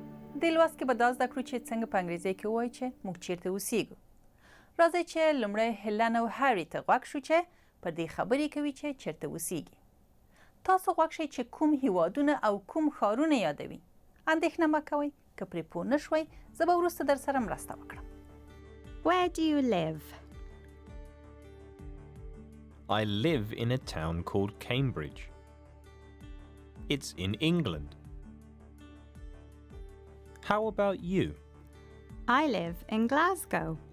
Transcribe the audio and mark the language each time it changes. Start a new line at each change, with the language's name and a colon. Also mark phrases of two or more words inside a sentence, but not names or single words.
Pashto: دې لوست کې به دا زده کړو چې څنګه په انګریزي کې ووایو چې موږ چیرته اوسیږو. راځئ چې لومړی هیلن او هاري ته غوږ شو چې په دې خبرې کوي چې چیرته اوسیږي. تاسو غوږ شئ چې کوم هیوادونه او کوم ښارونه یادوي. اندېښنه مه کوئ. که پرې پوه نه شوئ زه به وروسته در سره مرسته وکړم.
English: Where do you live? I live in a town called Cambridge. It's in England. How about you? I live in Glasgow.